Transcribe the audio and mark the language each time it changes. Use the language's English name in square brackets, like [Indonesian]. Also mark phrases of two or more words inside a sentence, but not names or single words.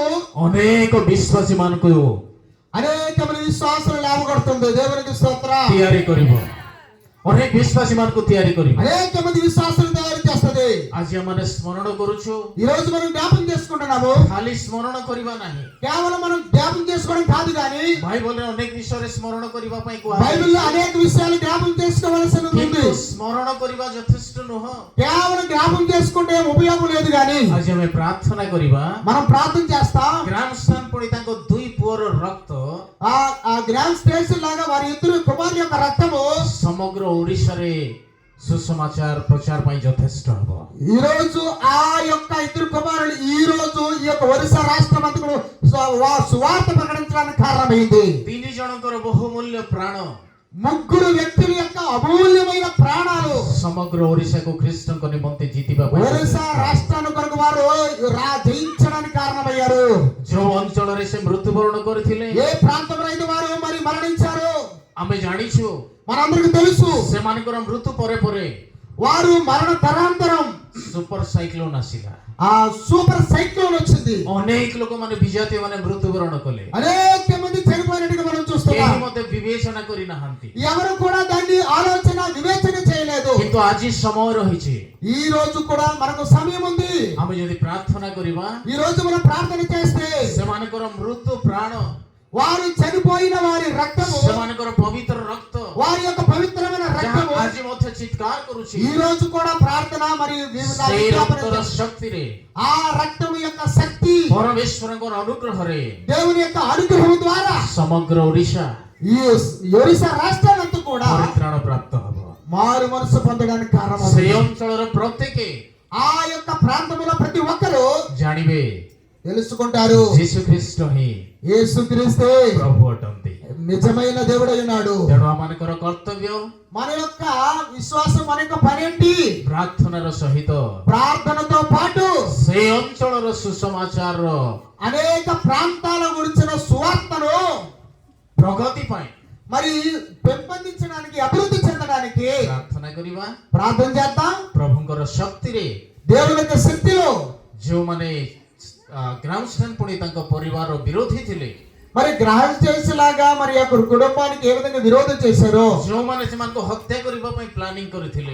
[Odia] ଅନେକ ବିଶ୍ୱାସୀ ମାନଙ୍କୁ [Telugu] అనేక మంది విశ్వాసులు లేవగొడుతుంది. దేవునికి స్తోత్రం. [Odia] ତିଆରି କରିବ, ଅନେକ ବିଶ୍ୱାସୀ ମାନଙ୍କୁ ତିଆରି କରିବ. [Telugu] అనేక మంది విశ్వాసులు తయారు చేస్తుంది. [Odia] ଆଜି ଆମେ ସ୍ମରଣ କରୁଛୁ, [Telugu] ఈ రోజు మనం జ్ఞాపకం చేసుకుంటున్నాము. [Odia] ଖାଲି ସ୍ମରଣ କରିବା ନାହିଁ, [Telugu] కేవలం మనం జ్ఞాపకం చేసుకోవడం కాదు కానీ [Odia] ବାଇବଲରେ ଅନେକ ବିଷୟରେ ସ୍ମରଣ କରିବା ପାଇଁ [Telugu] బైబిల్లో [Odia] କୁହାଯାଇଛି. [Telugu] అనేక విషయాలు జ్ఞాపకం చేసుకోవాల్సి ఉంది. [Odia] କିନ୍ତୁ ସ୍ମରଣ କରିବା ଯଥେଷ୍ଟ ନୁହଁ. [Telugu] కేవలం జ్ఞాపకం చేసుకుంటే ఉపయోగం లేదు కానీ [Odia] ଆଜି ଆମେ ପ୍ରାର୍ଥନା କରିବା, [Telugu] మనం ప్రార్థన చేస్తాం. [Odia] ଗ୍ରାମ ସ୍ଥାନ ପଡ଼ି ତାଙ୍କ ଦୁଇ ପୁଅର ରକ୍ତ [Telugu] ఆ గ్రాండ్ స్టేషన్ లాగా వారి ఇద్దరు కుమారుల యొక్క రక్తము [Odia] ସମଗ୍ର ଓଡ଼ିଶାରେ ସୁସମାଚାର ପ୍ରଚାର ପାଇଁ ଯଥେଷ୍ଟ ହେବ. [Telugu] ఈ రోజు ఆ యొక్క ఇద్దరు కుమారులు ఈ రోజు ఈ యొక్క ఒరిస్సా రాష్ట్రం అంతకు సువార్త ప్రకటించడానికి కారణమైంది. [Odia] ତିନି ଜଣଙ୍କର ବହୁମୂଲ୍ୟ ପ୍ରାଣ [Telugu] ముగ్గురు వ్యక్తుల యొక్క అమూల్యమైన ప్రాణాలు [Odia] ସମଗ୍ର ଓଡ଼ିଶାକୁ ଖ୍ରୀଷ୍ଟଙ୍କ ନିମନ୍ତେ ଜିତିବା ପାଇଁ [Telugu] ఒరిస్సా రాష్ట్రాన్ని కొరకు వారు జయించడానికి కారణమయ్యారు. [Odia] ଯେଉଁ ଅଞ୍ଚଳରେ ସେ ମୃତ୍ୟୁବରଣ କରିଥିଲେ [Telugu] ఏ ప్రాంతంలో అయితే వారు మరి మరణించారు [Odia] ଆମେ ଜାଣିଛୁ. [Telugu] మనందరికి తెలుసు. [Odia] ସେମାନଙ୍କର ମୃତ୍ୟୁ ପରେ ପରେ [Telugu] వారు మరణ తరాంతరం [English] super cyclone [Odia] ଆସିଲା. [Telugu] ఆ [English] super cyclone [Telugu] వచ్చింది. [Odia] ଅନେକ ଲୋକମାନେ ବିଜାତୀୟ ମାନେ ମୃତ୍ୟୁବରଣ କଲେ. [Telugu] అనేక మంది చనిపోయినట్టుగా మనం [Odia] କେହି [Telugu] చూస్తున్నాం. [Odia] ମଧ୍ୟ ବିବେଚନା କରିନାହାନ୍ତି. [Telugu] ఎవరు కూడా దాన్ని ఆలోచన వివేచన చేయలేదు. [Odia] କିନ୍ତୁ ଆଜି ସମୟ ରହିଛି, [Telugu] ఈ రోజు కూడా మనకు సమయం ఉంది. [Odia] ଆମେ ଯଦି ପ୍ରାର୍ଥନା କରିବା, [Telugu] ఈ రోజు మనం ప్రార్థన చేస్తే [Odia] ସେମାନଙ୍କର ମୃତ୍ୟୁ ପ୍ରାଣ, [Telugu] వారు చనిపోయిన వారి రక్తము, [Odia] ସେମାନଙ୍କର ପବିତ୍ର ରକ୍ତ [Telugu] వారి యొక్క పవిత్రమైన [Odia] ଯାହା [Telugu] రక్తము [Odia] ଆଜି ମଧ୍ୟ ଚିତ୍କାର କରୁଛି, [Telugu] ఈ రోజు కూడా ప్రార్థన మరియు [Odia] ସେଇ రక్ତର శక్తిରେ, [Telugu] ఆ రక్తము యొక్క శక్తి [Odia] ପରମେଶ୍ୱରଙ୍କର ଅନୁଗ୍ରହରେ [Telugu] దేవుని యొక్క అనుగ్రహం ద్వారా [Odia] ସମଗ୍ର ଓଡ଼ିଶା [Telugu] ఈ ఒరిస్సా రాష్ట్రాలంతా కూడా [Odia] ପରିତ୍ରାଣ ପ୍ରାପ୍ତ ହେବ. [Telugu] మారు మనసు పొందడానికి కారణం. [Odia] ସେଇ ଅଞ୍ଚଳର ପ୍ରତ୍ୟେକ [Telugu] ఆ యొక్క ప్రాంతంలో ప్రతి ఒక్కరు [Odia] ଜାଣିବେ [Telugu] తెలుసుకుంటారు [Odia] ଯୀଶୁ ଖ୍ରୀଷ୍ଟ ହିଁ [Telugu] యేసుక్రీస్తే [Odia] ପ୍ରଭୁ ଅଟନ୍ତି. [Telugu] నిజమైన దేవుడై ఉన్నాడు. [Odia] ତେଣୁ ଆମମାନଙ୍କର କର୍ତ୍ତବ୍ୟ [Telugu] మన యొక్క విశ్వాసం, మన యొక్క పని ఏంటి? [Odia] ପ୍ରାର୍ଥନାର ସହିତ [Telugu] ప్రార్థనతో పాటు [Odia] ସେ ଅଞ୍ଚଳର ସୁସମାଚାରର [Telugu] అనేక ప్రాంతాల గురించిన సువార్తను [Odia] ପ୍ରଗତି ପାଇଁ [Telugu] మరి పెంపొందించడానికి, అభివృద్ధి చెందడానికి [Odia] ପ୍ରାର୍ଥନା କରିବା. [Telugu] ప్రార్థన చేద్దాం. [Odia] ପ୍ରଭୁଙ୍କର ଶକ୍ତିରେ [Telugu] దేవుని యొక్క శక్తిలో [Odia] ଯେଉଁମାନେ ଗ୍ରାମସ୍ଥାନ ପୁଣି ତାଙ୍କ ପରିବାରର ବିରୋଧୀ ଥିଲେ, [Telugu] మరి గ్రహం చేసేలాగా మరి యొక్క కుటుంబానికి ఏ విధంగా విరోధం చేశారో, [Odia] ଯେଉଁମାନେ ସେମାନଙ୍କୁ ହତ୍ୟା କରିବା ପାଇଁ ପ୍ଲାନିଂ କରିଥିଲେ,